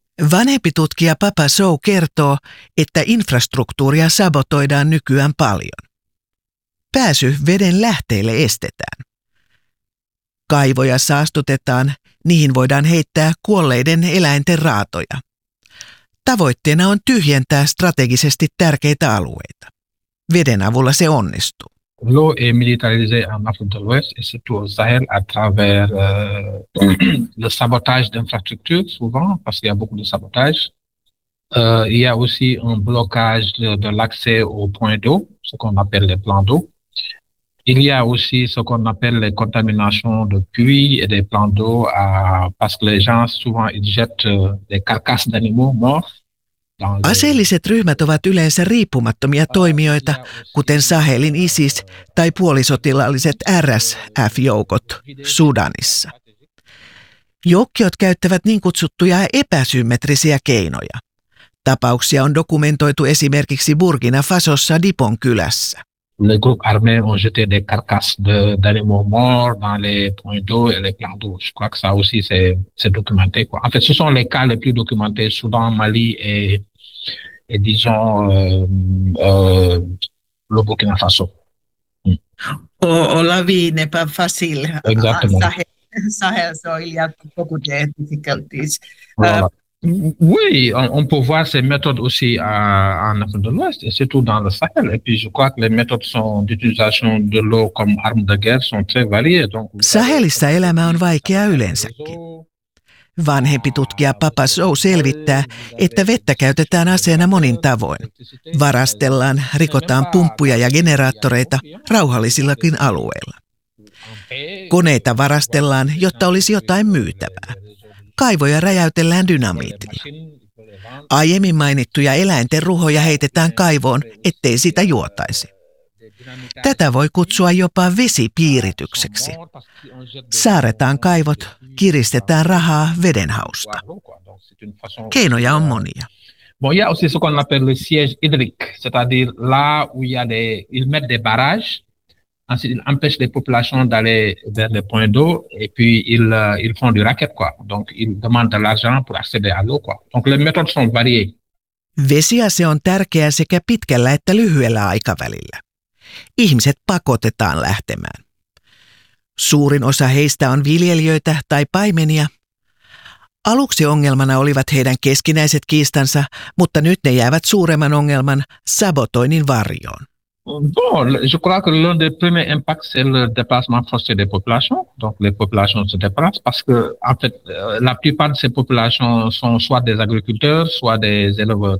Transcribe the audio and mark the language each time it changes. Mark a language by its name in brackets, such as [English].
[Finnish] Vanhempi tutkija Papa Sow kertoo, että infrastruktuuria sabotoidaan nykyään paljon. Pääsy veden lähteille estetään. Kaivoja saastutetaan, niihin voidaan heittää kuolleiden eläinten raatoja. Tavoitteena on tyhjentää strategisesti tärkeitä alueita. Veden avulla se onnistuu. [French] Low est militarisé en Afrique de l'Ouest et surtout au Sahel à travers le sabotage d'infrastructures, souvent parce qu'il y a beaucoup de sabotage Il y a aussi un blocage de l'accès aux points d'eau, ce qu'on appelle les plans d'eau. Il y a aussi ce qu'on appelle les contaminations de puits et des plans d'eau parce que les gens, souvent, ils jettent des carcasses d'animaux morts dans les... [Finnish] Aseelliset ryhmät ovat yleensä riippumattomia toimijoita, kuten Sahelin ISIS tai puolisotilaalliset RSF-joukot Sudanissa. Joukkiot käyttävät niin kutsuttuja epäsymmetrisiä keinoja. Tapauksia on dokumentoitu esimerkiksi Burkina Fasossa Dipon kylässä. [French] Le groupe armé ont jeté des carcasses d'animaux morts dans les points d'eau et les plans d'eau. Je crois que ça aussi, c'est documenté, quoi. En fait, ce sont les cas les plus documentés, Soudan, Mali et disons, le Burkina Faso. On la vie n'est pas facile. Exactement. Sahel, so il y a beaucoup de Voilà. Oui, on peut voir ces méthodes aussi en Afrique de l'Ouest et surtout dans le Sahel. Et puis, je crois que les méthodes sont d'utilisation de l'eau comme arme de guerre sont très variées. Donc, vous avez [Finnish] Sahelissa elämä on vaikea yleensäkin. Vanhempi tutkija Papa Sow selvittää, että vettä käytetään aseena monin tavoin. Varastellaan, rikotaan pumppuja ja generaattoreita rauhallisillakin alueilla. Koneita varastellaan, jotta olisi jotain myytävää. Kaivoja räjäytellään dynamiitilla. Aiemmin mainittuja eläinten ruhoja heitetään kaivoon, ettei sitä juotaisi. Tätä voi kutsua jopa vesipiiritykseksi. Saaretaan kaivot, kiristetään rahaa vedenhausta. Keinoja on monia. [French] Bon, il y a aussi ce qu'on appelle le siège hydrique, c'est-à-dire là où il y a des, ils mettent des barrages, ensuite ils empêchent les populations d'aller vers les points d'eau et puis ils font du racket, quoi. Donc ils demandent de l'argent pour accéder à l'eau, quoi. Donc les méthodes sont variées. [Finnish] Vesiase on tärkeä sekä pitkällä että lyhyellä aikavälillä. Ihmiset pakotetaan lähtemään. Suurin osa heistä on viljelijöitä tai paimenia. Aluksi ongelmana olivat heidän keskinäiset kiistansa, mutta nyt ne jäävät suuremman ongelman sabotoinnin varjoon. [French] Bon, je crois que l'un des premiers impacts, c'est le déplacement forcé des populations. Donc, les populations se déplacent parce que, en fait, la plupart de ces populations sont soit des agriculteurs, soit des éleveurs.